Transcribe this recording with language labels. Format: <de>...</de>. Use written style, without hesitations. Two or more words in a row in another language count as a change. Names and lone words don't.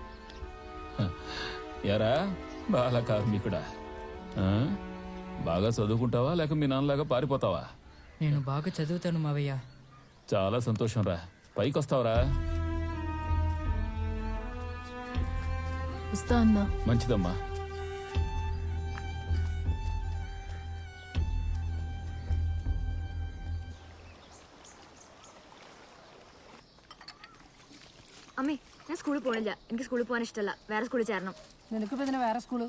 <te>ఎరా బాల కార్మికుడా, బాగా చదువుకుంటావా లేక మీ నాన్నలాగా పారిపోతావా? నేను బాగా చదువుతాను మావయ్య. చాలా సంతోషం రా. పైకి వస్తావరా? వస్తా అన్నా. మంచిదమ్మా.</te> <ml>അമ്മേ ഞാൻ സ്കൂളിൽ പോണില്ല. എനിക്ക് സ്കൂളിൽ പോകാൻ ഇഷ്ടമല്ല. വേറെ സ്കൂളിൽ ചേരണം. നിനക്കിപ്പോ ഇതിന് വേറെ സ്കൂള്?</ml>